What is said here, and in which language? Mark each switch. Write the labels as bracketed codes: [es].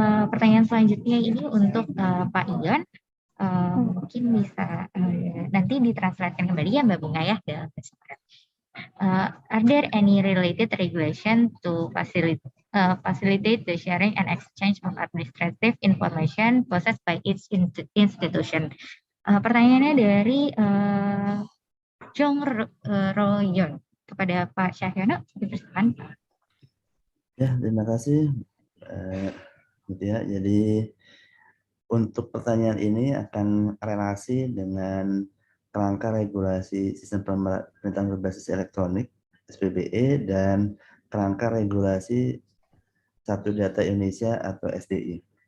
[id] Pertanyaan selanjutnya ini untuk Pak Ion. Mungkin bisa nanti ditranslatekan kembali ya Mbak Bunga ya dalam bahasa Arab. [en] Are there any related regulation to facilitate the sharing and exchange of administrative information possessed by each institution? [id] Pertanyaannya dari Jong Royon kepada Pak Syahyono, dipersilakan. Ya, terima kasih. Gitu ya. Jadi untuk pertanyaan ini akan relasi dengan kerangka regulasi sistem pemerintahan berbasis elektronik SPBE dan kerangka regulasi Satu Data Indonesia atau SDI.